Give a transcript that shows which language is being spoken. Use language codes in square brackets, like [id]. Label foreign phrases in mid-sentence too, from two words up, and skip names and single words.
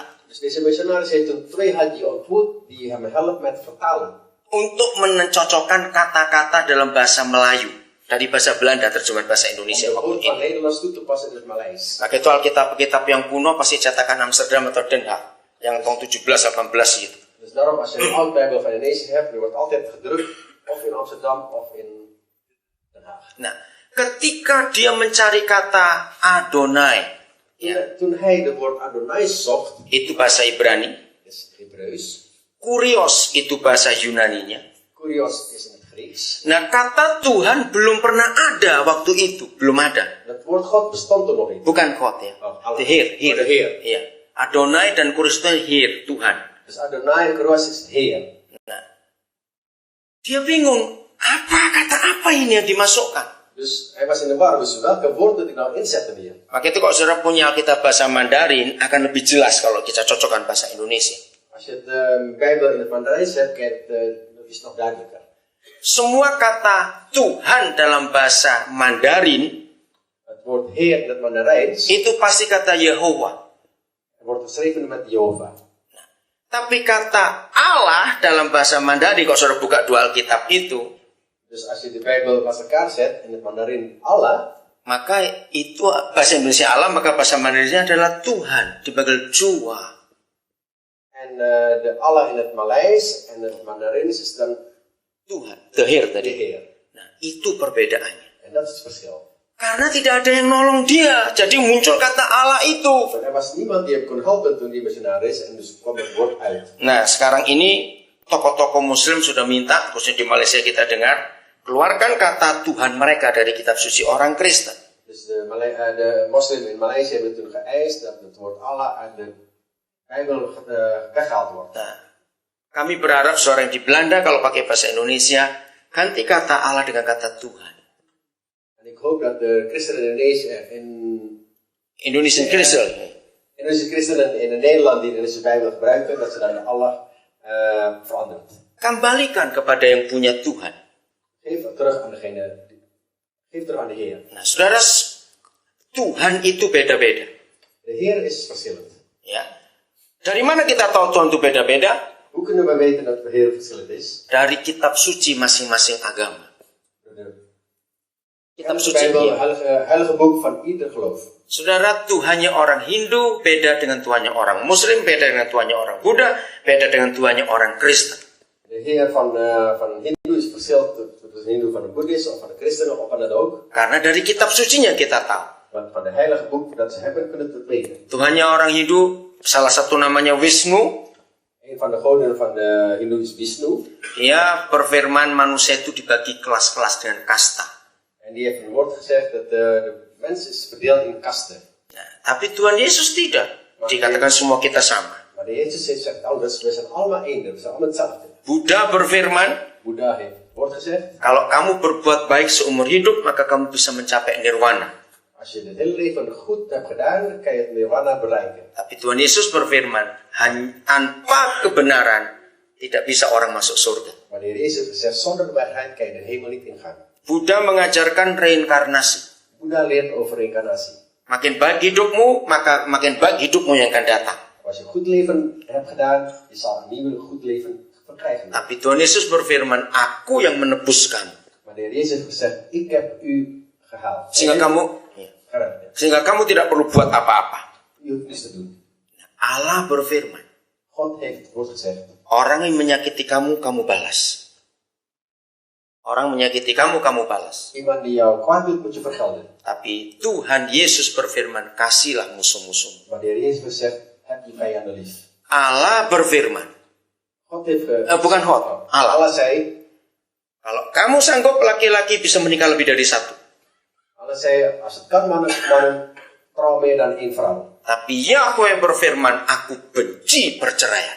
[nl] Dus deze missionaris heeft toen 2 haji ontmoet die hem helpen met vertalen. [id] Untuk mencocokkan kata-kata dalam bahasa Melayu dari bahasa Belanda terjemahan bahasa Indonesia. [nl] Om de woord van Nederlands toe te passen in het Maleis. [id] Maka itu Alkitab-Kitab yang kuno pasti cetakan Amsterdam atau Den Haag yang tahun 17-18 gitu. [nl] Dus daarom als je een oud Bijbel van Indonesië hebt, die wordt altijd gedrukt of in Amsterdam of in Den Haag. [id] Nah, ketika dia mencari kata Adonai, [nl] Toen hij de woord Adonai zocht, [id] itu bahasa Ibrani, [nl] is Hebreeuws. [id] Kurios itu bahasa Yunaninya. [nl] Kurios is in het Grieks. [id] Nah, kata Tuhan belum pernah ada waktu itu, belum ada. [nl] Het woord God bestond er nog niet. [id] Bukan God ya. Oh, Allah. [nl] The Heer. Oh, de Heer. [id] Iya. Adonai dan Kurios itu Heer, Tuhan. [nl] Dus Adonai en Kurios is Heer. [id] Nah, dia bingung, kata apa ini yang dimasukkan? [nl] Dus hij was in de war, dus welke woord moet ik nou inzetten hier? [id] Maka itu kalau saudara punya Alkitab bahasa Mandarin akan lebih jelas kalau kita cocokkan bahasa Indonesia. [nl] Als je het Bijbel in het Mandarijns hebt, is het nog duidelijker. [id] Semua kata Tuhan dalam bahasa Mandarin [nl] Het woord Heer in het Mandarijns, [id] itu pasti kata Yehova. [nl] wordt geschreven met Jehovah. [id] Tapi kata Allah dalam bahasa Mandarin, kalau saudara buka 2 Alkitab itu, [nl] Dus als je de Bijbel naast elkaar zet, in het Mandarin Allah, [id] maka itu bahasa Indonesia Allah, maka bahasa Mandarinnya adalah Tuhan, dipanggil Jua. [nl] en de Allah in het Maleis en het Mandarins is dan Tuhan, the Heer de [id] tadi. [nl] Heer. [id] Nah, itu perbedaannya. [nl] En dat is het verschil. [id] Karena tidak ada yang nolong dia, jadi muncul kata Allah itu. [nl] Want er was niemand die hem kon helpen toen die missionaris en dus kwam het woord uit. [id] Nah, sekarang ini tokoh-tokoh Muslim sudah minta, khususnya di Malaysia kita dengar, keluarkan kata Tuhan mereka dari kitab suci orang Kristen. [nl] Dus de moslim in Maleisië hebben toen geëist dat het woord Allah uit de Bijbel weggehaald wordt. [id] Nah, kami berharap seorang di Belanda kalau pakai bahasa Indonesia, ganti kata Allah dengan kata Tuhan. [nl] En ik hoop dat de christenen in [en] Indonesian Christian. [nl] Indonesische christenen in Nederland die de Indonesische Bijbel gebruiken, dat ze dan de Allah verandert. [id] Kembalikan kepada yang punya Tuhan. [nl] Geef terug aan de Heer. [id] Nah, saudara, Tuhan itu beda-beda. [nl] De Heer is verschillend. [id] Ya. Dari mana kita tahu Tuhan itu beda-beda? [nl] Hoe kunnen we weten dat de Heer verschillend is? [id] Dari kitab suci masing-masing agama. Kitab [nl] De [id] suci. [nl] Bijbel, heilige boek van ieder geloof. [id] Saudara, Tuhannya orang Hindu beda dengan Tuhannya orang Muslim, beda dengan Tuhannya orang Buddha, beda dengan Tuhannya orang Kristen. [nl] De Heer van een Hindoe is verschillend tussen de Hindoe van een Boeddhist of van een Christen of van dat ook. [id] Karena dari kitab sucinya kita tahu. [nl] Want van de heilige boek dat ze hebben, kunnen we het weten. [id] Tuhannya orang Hindu, salah satu namanya Wisnu. [nl] Een van de goden van de Hindoe is Vishnu. [id] Dia berfirman manusia itu dibagi kelas-kelas dengan kasta. [nl] En die heeft een woord gezegd dat de mens is verdeeld in kasten. [id] Nah, tapi Tuhan Yesus tidak. Dikatakan semua kita sama. [nl] Maar de Jezus heeft gezegd, we zijn allemaal één, we zijn allemaal hetzelfde. [id] Buddha berfirman, [nl] Boeddha heeft het woord gezegd. [id] kalau kamu berbuat baik seumur hidup, maka kamu bisa mencapai nirwana. [nl] Als je het hele leven goed hebt gedaan, dan kan je het nirwana bereiken. [id] Tapi Tuhan Yesus berfirman, tanpa kebenaran tidak bisa orang masuk surga. [nl] Maar de Heer Jezus heeft gezegd, zonder de waarheid kan je de hemel niet ingaan. [id] Buddha mengajarkan reinkarnasi. [nl] Boeddha leert over reïncarnatie. [id] Makin baik hidupmu, maka makin baik hidupmu yang akan datang. [nl] Als je een goed leven hebt gedaan, je zal een nieuw goed leven verkrijgen. [id] Tapi Tuhan Yesus berfirman, aku yang menebuskan. [nl] Maar de Heer Jezus heeft gezegd, ik heb u gehaald. [id] Sehingga kamu tidak perlu buat apa-apa. [nl] Je hoeft niets te doen. [id] Allah berfirman, [nl] God heeft het woord gezegd. [id] orang yang menyakiti kamu, kamu balas. Orang menyakiti kamu, kamu balas. [nl] Iemand die jou kwaad doet, moet je vergelden. [id] Tapi Tuhan Yesus berfirman, kasihlah musuh-musuhmu. [nl] Maar de Heer Jezus heeft gezegd, heb je vijanden lief. [id] Allah berfirman, [nl] God heeft [id] bukan God, Allah. [nl] Allah zei, [id] kalau kamu sanggup laki-laki bisa menikah lebih dari satu. [nl] Allah zei, als het kan mannen trouw meer dan één vrouw. [id] Tapi Yahweh berfirman, aku benci perceraian.